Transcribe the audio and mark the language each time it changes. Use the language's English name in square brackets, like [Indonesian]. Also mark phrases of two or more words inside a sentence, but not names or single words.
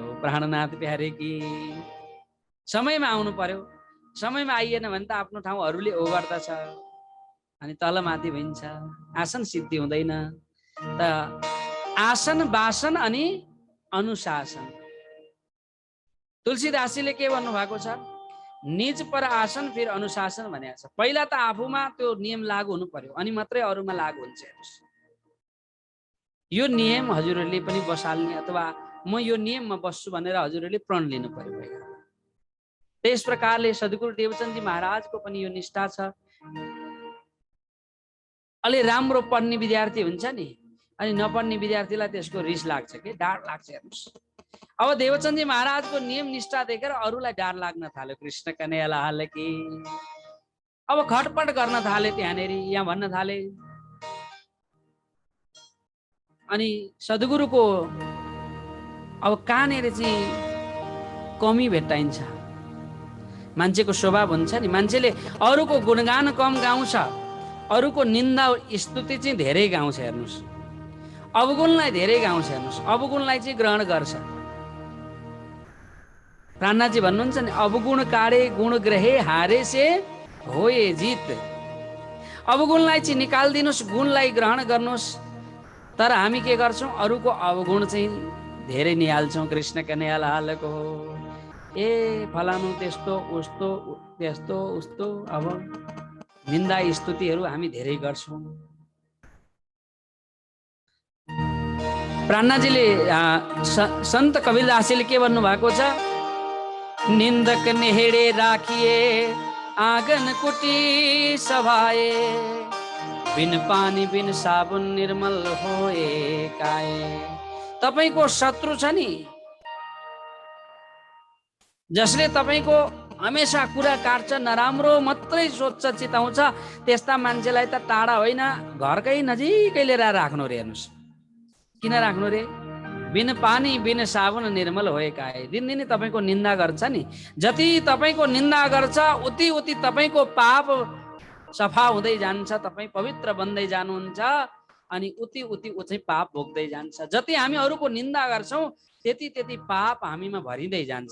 [Nepali] प्राणनाथ प्यारे कि समयमा आउनु पर्यो। समयमा आइएन भने त आफ्नो ठाउँ अरूले ओगर्दछ अनि तलमाथि भइन्छ, आसन सिद्धि हुँदैन। त आसन, वासन अनि अनुशासन। तुलसीदासजीले के भन्नु भएको छ? [Hindi] निज पर आसन फिर अनुशासन [Nepali] भनेको छ। पहिला त आफूमा त्यो नियम लागू हुनु पर्यो, अनि मात्रै अरूमा लागू हुन्छ। यो नियम हजुरहरूले पनि बसाल्ने, अथवा म यो नियममा बस्छु भनेर हजुरहरूले प्रण लिनु पर्यो। त्यस प्रकारले सद्गुरु देवचन्दजी महाराजको पनि यो निष्ठा छ। अलि राम्रो पढ्ने विद्यार्थी हुन्छ नि, अनि नपढ्ने विद्यार्थीलाई त्यसको रिस लाग्छ कि डार लाग्छ। हेर्नुहोस्, अब देवचन्दजी महाराजको नियम निष्ठा देखेर अरूलाई डार लाग्न थाल्यो। [Hindi] कृष्ण कन्हैया लाल की। [Nepali] अब खटपट गर्न थाले, त्यहाँनेरि यहाँ भन्न थाले। अनि सद्गुरुको अब कहाँनिर चाहिँ कमी भेट्टाइन्छ। मान्छेको स्वभाव हुन्छ नि, मान्छेले अरूको गुणगान कम गाउँछ, अरूको निन्दा स्तुति चाहिँ धेरै गाउँछ। हेर्नुहोस्, अवगुणलाई धेरै गाउँछ। हेर्नुहोस्, अवगुणलाई चाहिँ ग्रहण गर्छ। प्राणनाथजी भन्नुहुन्छ नि, [Hindi] अवगुण काडे गुण ग्रहे हारे से होए जित। [Nepali] अवगुणलाई चाहिँ निकाल्दिनुहोस्, गुणलाई ग्रहण गर्नुहोस्। तर हामी के गर्छौँ? अरूको अवगुण चाहिँ धेरै निहाल्छौँ। कृष्ण कन्हैया लालको। ए फलानु त्यस्तो उस्तो त्यस्तो उस्तो, अब निन्दा स्तुतिहरू हामी धेरै गर्छौँ। प्राणनाथजीले सन्त कबीरदासजीले के भन्नु भएको छ? [Hindi] निन्दक नेहेडे राखिए आँगन कुटी सभाए, बिन पानी बिन साबुन निर्मल होए काए। [Nepali] तपाईको शत्रु छ नि, जसले तपाईको हमेशा कुरा काट्छ, नराम्रो मात्रै सोच्छ, चिताउँछ, त्यस्ता मान्छेलाई त टाढा होइन, घरकै नजिकै लिएर राख्नु रे। हेर्नुहोस्, किन राख्नु रे? [Hindi] बिन पानी बिन साबुन निर्मल होए काए। [Nepali] दिनदिनै तपाईको निन्दा गर्छ नि, जति तपाईको निन्दा गर्छ उति उति तपाईको पाप सफा हुँदै जान्छ, तपाईँ पवित्र बन्दै जानुहुन्छ, अनि उति उति ऊ चाहिँ पाप भोग्दै जान्छ। जति हामी अरूको निन्दा गर्छौँ त्यति त्यति पाप हामीमा भरिँदै जान्छ।